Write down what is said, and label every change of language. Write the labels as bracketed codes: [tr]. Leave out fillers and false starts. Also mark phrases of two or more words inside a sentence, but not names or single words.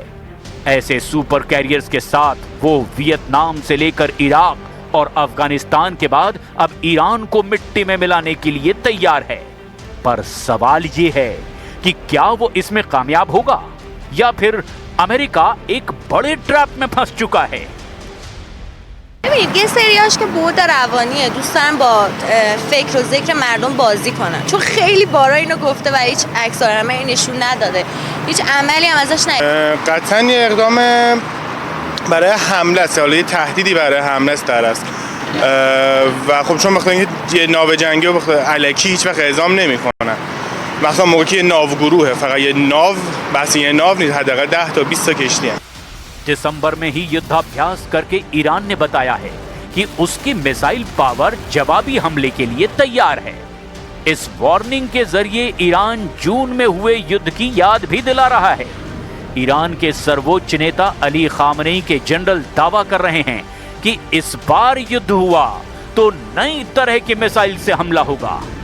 [hi] ऐसे [en] super carriers [hi] के साथ वो वियतनाम से लेकर इराक और अफगानिस्तान के बाद अब ईरान को मिट्टी में मिलाने के लिए तैयार है। पर सवाल ये है कि क्या वो इसमें कामयाब होगा या फिर अमेरिका एक बड़े ट्रैप में फंस चुका है। [fa] ببینید یه سریاش که بود روانیه، دوست دارن با فکر و ذکر مردم بازی کنن، چون خیلی بارا اینو گفته و هیچ عکس‌العملی نشون نداده، هیچ عملی هم ازش ندیدیم. قطعاً یه اقدام برای حمله است، حالا یه تهدیدی برای حمله است در است و خب چون بخاطر اینکه یه ناو جنگی و الکی هیچ وقت اعزام نمی‌کنن، مثلا موقعی که ناو گروهه، فقط یه ناو، بس یه ناو نیست، حداقل 10 تا 20 تا کشتی हैं। [hi] दिसंबर में ही युद्धाभ्यास करके ईरान ने बताया है कि उसकी [en] missile power [hi] जवाबी हमले के लिए तैयार है। इस वार्निंग के जरिए ईरान जून में हुए युद्ध की याद भी दिला रहा है। ईरान के सर्वोच्च नेता अली खामनेई के जनरल दावा कर रहे हैं कि इस बार युद्ध हुआ तो नई तरह की मिसाइल से हमला होगा।